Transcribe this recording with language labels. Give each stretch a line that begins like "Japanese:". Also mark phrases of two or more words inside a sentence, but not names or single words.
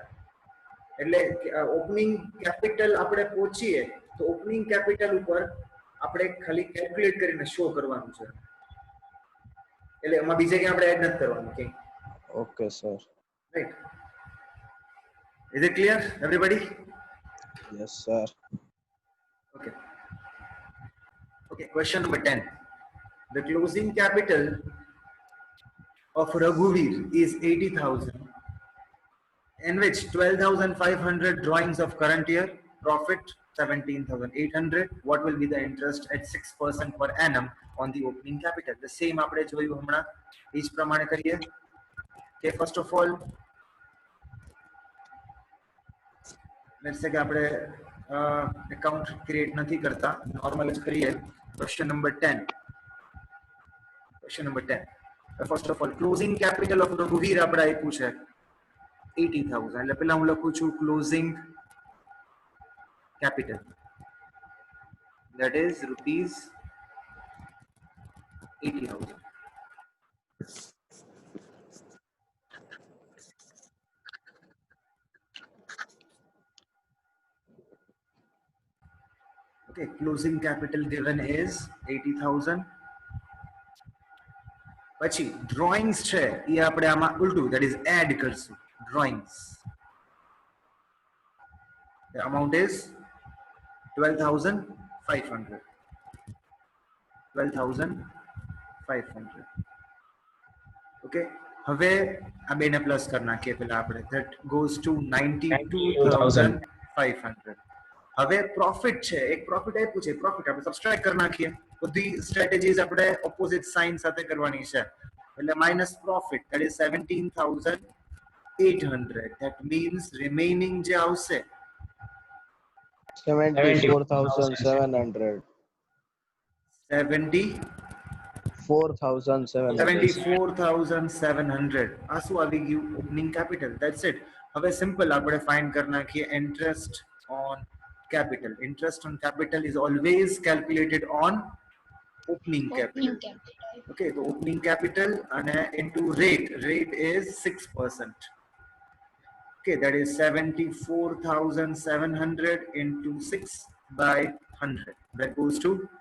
Gujarati: એટલે
English: opening capital
Gujarati: આપણે પહોંચીએ તો
English: opening capital
Gujarati: ઉપર આપણે ખાલી કેલ્ક્યુલેટ કરીને શો કરવાનું છે, એટલે એમાં બીજે ક્યાં આપણે એડ નથી કરવાનું કે.
English: Okay sir. Right? Is it clear everybody? Yes sir. Okay. Okay, question number 10. The closing capital of Raghuveer is 80,000, in which 12,500 drawings of current year, profit 17,800. What will be the interest at 6% per annum on the opening capital? The same
Gujarati: આપણે જોયું હમણાં, એ જ પ્રમાણે કરીએ.
English: Okay, first of all, let's say
Gujarati: કે આપણે
English: account create
Gujarati: નથી કરતા, નોર્મલ જ કરીએ.
English: Question number 10. Question number 10. First of all closing capital of Raghuveer
Gujarati: આપણે આપ્યું છે
English: 80,000.
Gujarati: એટલે પહેલા હું લખું છું
English: closing capital, that is rupees 80,000. Okay, closing capital given is 80,000.
Gujarati: પછી drawings છે એ આપણે આમાં ઉલટું,
English: that is add કરશું drawings. The amount is 12,500. 12,500.
Gujarati: Okay, હવે આ બેને પ્લસ કરી નાખીએ પહેલા આપણે,
English: that goes to 92,500.
Gujarati: હવે પ્રોફિટ છે, એક પ્રોફિટ આપ્યું છે, પ્રોફિટ આપણે સબસ્ટ્રેક્ટ કરી નાખીએ. બધી સ્ટ્રેટેજીસ આપણે ઓપોઝિટ સાઇન સાથે કરવાની છે, એટલે
English: minus profit, that is 17,800. that means remaining
Gujarati: જે આવશે
English: 74,700.
Gujarati: 74,700. આ શું આવી ગયું?
English: Opening capital. That's it.
Gujarati: હવે સિમ્પલ આપણે ફાઇન્ડ કરી નાખીએ
English: interest on
Gujarati: capital.
English: Interest on capital is always calculated on opening capital. Okay, so opening capital and into rate. Rate is 6%. Okay, that is 74,700 into 6 by 100. That goes to